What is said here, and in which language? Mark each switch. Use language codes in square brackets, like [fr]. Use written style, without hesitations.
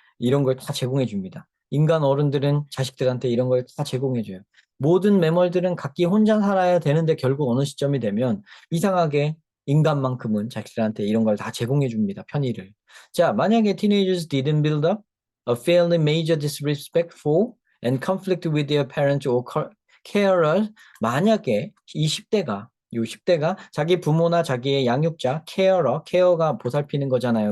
[ko] 이런 걸 다 제공해줍니다. 인간 어른들은 자식들한테 이런 걸 다 제공해줘요. 모든 매몰들은 각기 혼자 살아야 되는데 결국 어느 시점이 되면 이상하게 인간만큼은 자식들한테 이런 걸 다 제공해줍니다. 편의를. 자, 만약에 [en] teenagers didn't build up a fairly major disrespect for and conflict with their parents or carers. [ko] 만약에 이 10대가 요 10대가 자기 부모나 자기의 양육자, 케어가 보살피는 거잖아요.